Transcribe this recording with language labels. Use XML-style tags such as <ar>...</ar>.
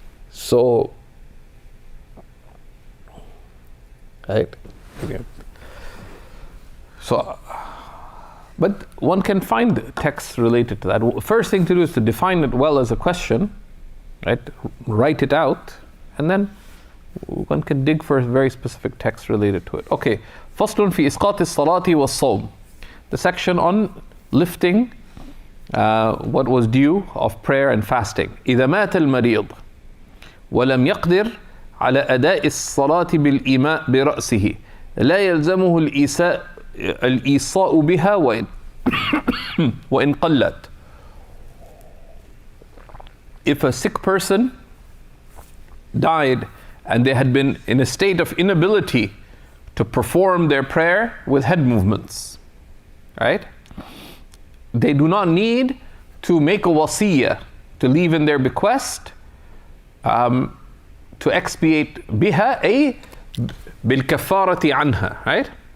<en>So, right? Okay. So, but one can find texts related to that. First thing to do is to define it well as a question, right? Write it out, and then one can dig for a very specific text related to it. Okay,</en> <ar>فصل في إسقاط الصلاة والصوم.</ar> <en>The section on lifting what was due of prayer and fasting.</en> <ar>إذا مات المريض ولم يقدر على أداء الصلاة بالإيماء برأسه لا يلزمه الإيصاء بها وإن قلت.</ar> <en>If a sick person died and they had been in a state of inability to perform their prayer with head movements, right? They do not need to make a wasiyah, to leave in their bequest, to expiate biha, ay</en> <ar>بالكفارة عنها,</ar> <en>right?</en>